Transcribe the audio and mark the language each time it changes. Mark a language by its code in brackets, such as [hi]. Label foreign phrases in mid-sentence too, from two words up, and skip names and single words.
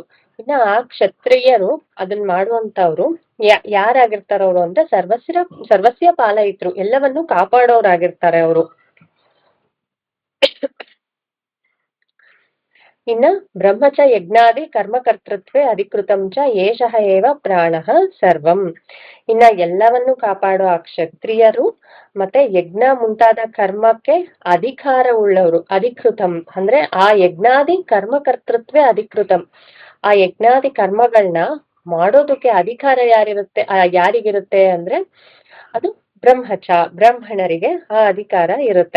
[kn] ಇನ್ನ ಆ ಕ್ಷತ್ರಿಯರು ಅದನ್ನ ಮಾಡುವಂತವ್ರು ಯಾರಾಗಿರ್ತಾರ ಅವ್ರು ಅಂದ್ರೆ [sa] ಸರ್ವಸ್ಯ ಪಾಲಯಿತ್ರು, [kn] ಎಲ್ಲವನ್ನೂ ಕಾಪಾಡೋರಾಗಿರ್ತಾರೆ ಅವರು. [sa] ಇನ್ನ ಬ್ರಹ್ಮಚ ಯಜ್ಞಾದಿ ಕರ್ಮಕರ್ತೃತ್ವೇ ಅಧಿಕೃತಂ ಚ ಏಷಃ ಏವ ಪ್ರಾಣಃ ಸರ್ವಂ. [kn] ಇನ್ನ ಎಲ್ಲವನ್ನು ಕಾಪಾಡೋ ಆ ಕ್ಷತ್ರಿಯರು ಮತ್ತೆ ಯಜ್ಞ ಮುಂತಾದ ಕರ್ಮಕ್ಕೆ ಅಧಿಕಾರ ಉಳ್ಳವರು. [sa] ಅಧಿಕೃತಂ [kn] ಅಂದ್ರೆ ಆ [sa] ಯಜ್ಞಾದಿ ಕರ್ಮಕರ್ತೃತ್ವೇ ಅಧಿಕೃತಂ. [kn] ಆ ಯಜ್ಞಾದಿ ಕರ್ಮಗಳನ್ನ ಮಾಡೋದಕ್ಕೆ ಅಧಿಕಾರ ಯಾರಿಗಿರುತ್ತೆ ಅಂದ್ರೆ ಅದು ಬ್ರಹ್ಮಚ, ಬ್ರಾಹ್ಮಣರಿಗೆ ಆ ಅಧಿಕಾರ ಇರುತ್ತೆ.